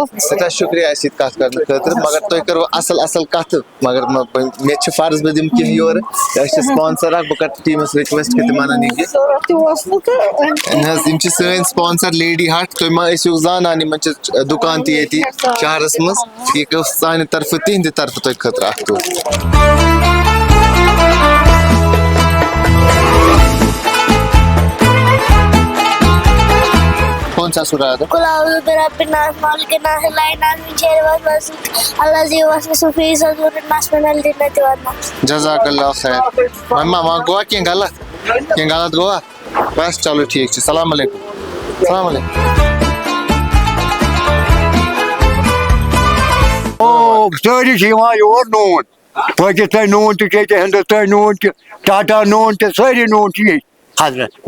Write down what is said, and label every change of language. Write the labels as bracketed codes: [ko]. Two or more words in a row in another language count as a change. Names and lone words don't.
[ks] سٮ۪ٹھاہ شُکریہ اَسہِ سۭتۍ کتھ کرنہٕ خٲطرٕ مگر تُہۍ کٔرو اصل اصل کتھٕ مگر مےٚ چھِ فرض بہٕ دِمہٕ کینٛہہ یورٕ أسۍ چھِ سپانسر اکھ بہٕ کرٕ ٹیٖمس رِکویسٹ کہِ تِم انن یہِ نہ حظ یِم چھِ سٲنۍ سپانسر لیڈی ہٹ تُہۍ ما ٲسِو زانان یِمن چھِ دُکان تہِ ییٚتی شہرس منٛز یہِ گوٚو سانہِ طرفہٕ تِہنٛدِ طرفہٕ تۄہہِ خٲطرٕ اکھ دۄہ [ur] کون سا سورہ ہے [ar] قل اعوذ برب الناس مالک الناس الا الناس من شر الوسواس الذي يوسوس في صدور الناس من الجنة والناس جزاک اللہ خیر [ks] مما وہاں گوا کینٛہہ غلط گوا بس چلو ٹھیک چھُ [ar] السلام علیکم السلام علیکم [ks] سٲری چھِ یِوان یور نوٗن پٲکِستٲنۍ نوٗن تہِ چھِ ییٚتہِ ہندوستٲنۍ نوٗن تہِ ٹاٹا نوٗن تہِ سٲری نوٗن چھِ ییٚتہِ حضرت